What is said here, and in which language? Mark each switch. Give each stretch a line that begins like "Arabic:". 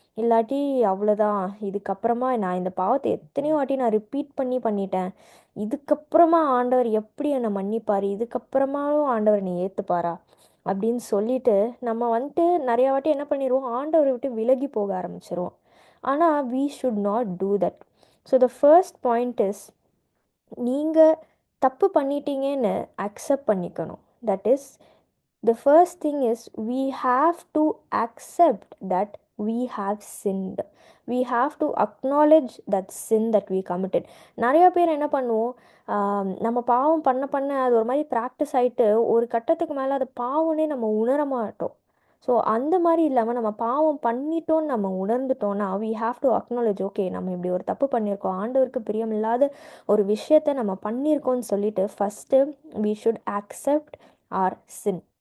Tamil: இல்லாட்டி அவ்வளோதான், இதுக்கப்புறமா நான் இந்த பாவத்தை எத்தனையோ வாட்டி நான் ரிப்பீட் பண்ணிட்டேன், இதுக்கப்புறமா ஆண்டவர் எப்படி என்னை மன்னிப்பார், இதுக்கப்புறமாவும் ஆண்டவர் என்னை ஏற்றுப்பாரா அப்படின்னு சொல்லிட்டு நம்ம வந்துட்டு நிறையா வாட்டி என்ன பண்ணிடுவோம், ஆண்டவரை விட்டு விலகி போக ஆரம்பிச்சிருவோம்.
English: ஆனால் we should not do that.
Tamil: So
English: the first point is,
Tamil: நீங்கள் தப்பு பண்ணிட்டீங்கன்னு அக்செப்ட் பண்ணிக்கணும்.
English: That is the first thing is we have to accept that we have sinned. We have to acknowledge that sin that we committed.
Tamil: நிறைய பேர் என்ன பண்ணுவோம், நம்ம பாவம் பண்ண அது ஒரு மாதிரி ப்ராக்டிஸ் ஆகிட்டு ஒரு கட்டத்துக்கு மேலே அது பாவம்னே நம்ம உணர மாட்டோம். ஸோ அந்த மாதிரி இல்லாமல் நம்ம பாவம் பண்ணிட்டோன்னு நம்ம உணர்ந்துட்டோன்னா
English: we have to acknowledge,
Tamil: okay நம்ம இப்படி ஒரு தப்பு பண்ணியிருக்கோம், ஆண்டவருக்கு பிரியமில்லாத ஒரு விஷயத்தை நம்ம பண்ணியிருக்கோம்னு சொல்லிட்டு first
English: we should accept our sin.